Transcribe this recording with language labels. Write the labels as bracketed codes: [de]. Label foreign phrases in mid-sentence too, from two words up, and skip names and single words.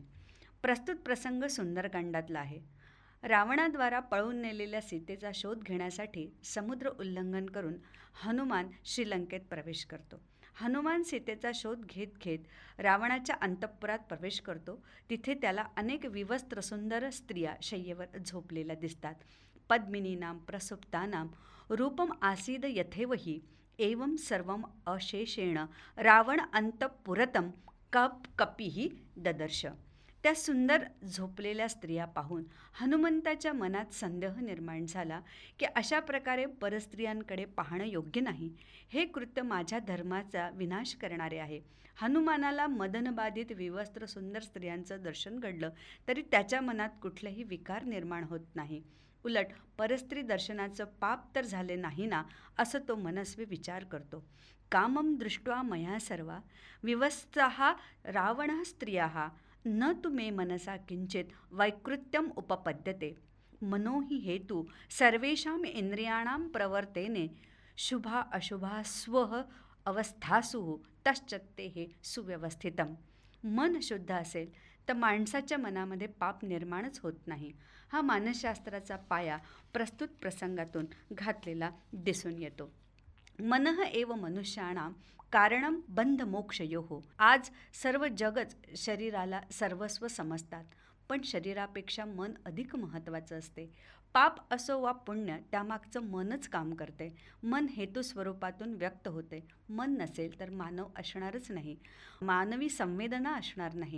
[mr] प्रस्तुत प्रसंग सुंदरकांडातला आहे. रावणाद्वारा पळवून नेलेल्या सीतेचा शोध घेण्यासाठी समुद्र उल्लंघन करून हनुमान श्रीलंकेत प्रवेश करतो. हनुमान सीतेचा शोध घेत घेत रावणाच्या अंतःपुरात प्रवेश करतो. तिथे त्याला अनेक विवस्त्र सुंदर स्त्रिया शय्येवर झोपलेल्या दिसतात. [sa] पद्मिनीनां प्रसुप्तानां रूपम आसीद यथेवही एवं सर्वम अशेषेण रावण अंतःपुरतं कपीही ददर्श. [mr] त्या सुंदर झोपलेल्या स्त्रिया पाहून हनुमंताच्या मनात संदेह निर्माण झाला की अशा प्रकारे परस्त्रियांकडे पाहणं योग्य नाही. हे कृत्य माझ्या धर्माचा विनाश करणारे आहे. हनुमानाला मदनबाधित विवस्त्र सुंदर स्त्रियांचं दर्शन घडलं तरी त्याच्या मनात कुठलेही विकार निर्माण होत नाही. उलट परस्त्री दर्शनाचं पाप तर झाले नाही ना, असं तो मनस्वी विचार करतो. [sa] कामं दृष्ट्वा मया सर्वा विवस्त्राः रावणः स्त्रियाः न तु मे मनसा किंचित वैकृत्यम उपपद्यते. मनो हि हेतु सर्वेषां इंद्रियाणां प्रवर्तेने शुभा अशुभा स्वः अवस्थासु तश्चत्ते हे सुव्यवस्थितम. [mr] मन शुद्ध असेल तर माणसाच्या मनामध्ये पाप निर्माणच होत नाही. हा मानसशास्त्राचा पाया प्रस्तुत प्रसंगातून घातलेला दिसून येतो. [sa] मनः एव मनुष्याणां कारणं बंधमोक्षयोः. [mr] आज सर्व जगच शरीराला सर्वस्व समजतात, पण शरीरापेक्षा मन अधिक महत्त्वाचं असते. पाप असो वा पुण्य, त्यामागचं मनच काम करते. मन हेतू स्वरूपातून व्यक्त होते. मन नसेल तर मानव असणारच नाही, मानवी संवेदना असणार नाही.